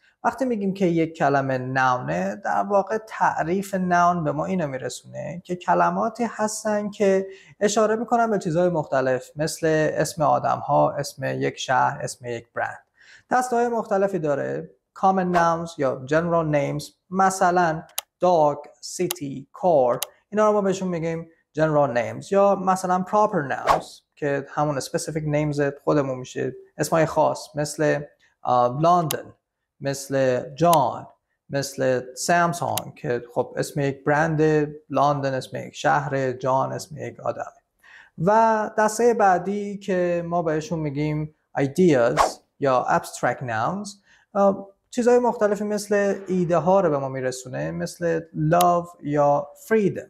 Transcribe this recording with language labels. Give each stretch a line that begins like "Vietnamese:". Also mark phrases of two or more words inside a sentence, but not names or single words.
Persian: وقتی میگیم که یک کلمه ناونه، در واقع تعریف ناون به ما اینو میرسونه که کلماتی هستن که اشاره میکنن به چیزهای مختلف مثل اسم آدم‌ها، اسم یک شهر، اسم یک برند. دسته‌های مختلفی داره.
English: common nouns
Persian: یا
English: general names،
Persian: مثلا dog، city، car، اینا رو ما بهشون میگیم
English: general names.
Persian: یا مثلا
English: proper nouns
Persian: که همون
English: specific names
Persian: خودمون میشه، اسمای خاص مثل London، مثل جان، مثل سامسونگ که خب اسم یک برند، لندن اسم یک شهر، جان اسم یک آدم. و دسته بعدی که ما بهشون میگیم ideas یا
English: abstract nouns،
Persian: چیزهای مختلفی مثل ایده ها رو به ما میرسونه، مثل love یا freedom.